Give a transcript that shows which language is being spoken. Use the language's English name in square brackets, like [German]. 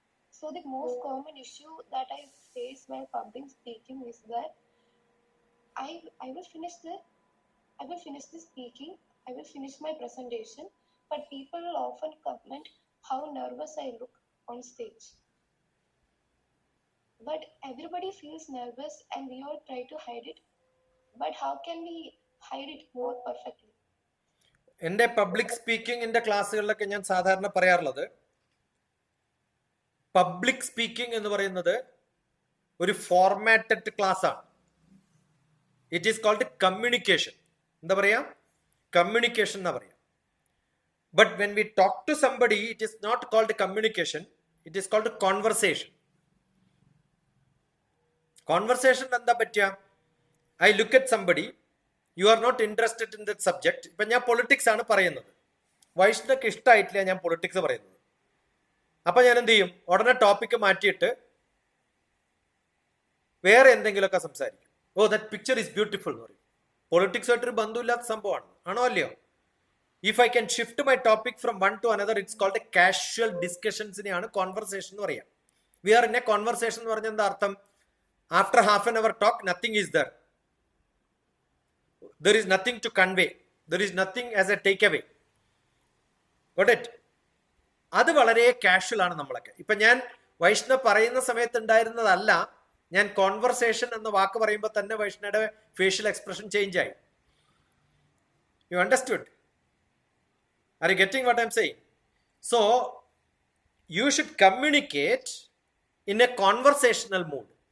[English] So, the most common issue that I face while public speaking is that I will finish the speaking, I will finish my presentation, but people will often comment how nervous I look on stage. But everybody feels nervous and we all try to hide it. But how can we hide it more perfectly? [Malayalam] എൻ്റെ public സ്പീക്കിങ്ങിന്റെ ക്ലാസ്സുകളിലൊക്കെ ഞാൻ സാധാരണ പറയാറുള്ളത്, public speaking എന്ന് പറയുന്നത് ഒരു formatted class ആണ്. [English] It is called communication. [Malayalam] എന്താ പറയാ? കമ്മ്യൂണിക്കേഷൻ എന്നാ പറയാ. [English] But when we talk to somebody, it is not called communication, it is called conversation. [Malayalam] Conversation എന്താ പറ്റുക? [English] I look at somebody, you are not interested in that subject. [Malayalam] ഇപ്പൊ ഞാൻ politics ആണ് പറയുന്നത്, വൈഷ്ണവക്ക് ഇഷ്ടമായിട്ടില്ല ഞാൻ പൊളിറ്റിക്സ് പറയുന്നത്. അപ്പൊ ഞാൻ എന്ത് ചെയ്യും? ഉടനെ ടോപ്പിക്ക് മാറ്റിയിട്ട് വേറെ എന്തെങ്കിലുമൊക്കെ സംസാരിക്കും. [English] that picture is beautiful [Malayalam] എന്ന് പറയും. പൊളിറ്റിക്സ് ആയിട്ടൊരു ബന്ധമില്ലാത്ത സംഭവമാണ്, ആണോ അല്ലയോ? [English] if I can shift my topic from one to another, it's called a casual ഡിസ്കഷൻസിനെയാണ് conversation [Malayalam] എന്ന് പറയാം. [English] we are in a conversation [Malayalam] എന്ന് പറഞ്ഞാൽ എന്താ അർത്ഥം? [English] After half an hour talk, nothing is there. There is nothing to convey. There is nothing as a takeaway. Got it? [Malayalam] അത് വളരെ casual ആണ് നമ്മളൊക്കെ. ഇപ്പൊ ഞാൻ വൈഷ്ണവ് പറയുന്ന സമയത്ത് ഉണ്ടായിരുന്നതല്ല, ഞാൻ കോൺവെർസേഷൻ എന്ന വാക്ക് പറയുമ്പോൾ തന്നെ വൈഷ്ണയുടെ ഫേഷ്യൽ എക്സ്പ്രഷൻ ചേഞ്ച് ആയി. [English] You understood? Are you getting what I am saying? So you should communicate in a conversational mood.